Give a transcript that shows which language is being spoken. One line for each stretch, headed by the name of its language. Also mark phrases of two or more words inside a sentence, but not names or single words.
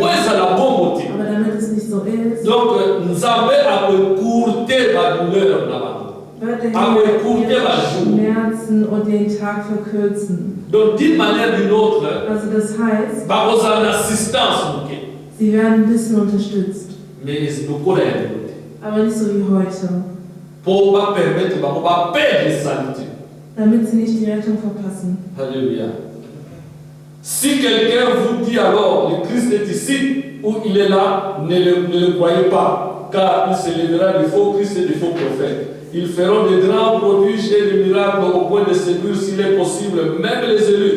German: Aber damit es nicht so ist, wird der Herr Schmerzen und den Tag verkürzen. Also das heißt, sie werden ein bisschen unterstützt. Aber nicht so wie heute. Damit sie nicht die Rettung verpassen.
French: Alléluia. Si quelqu'un vous dit alors le Christ est ici ou il est là, ne le croyez pas, car il se lèvera de faux Christ et de faux prophètes. Ils feront de grands prodiges et de miracles au point de séduire, s'il est possible, même les élus.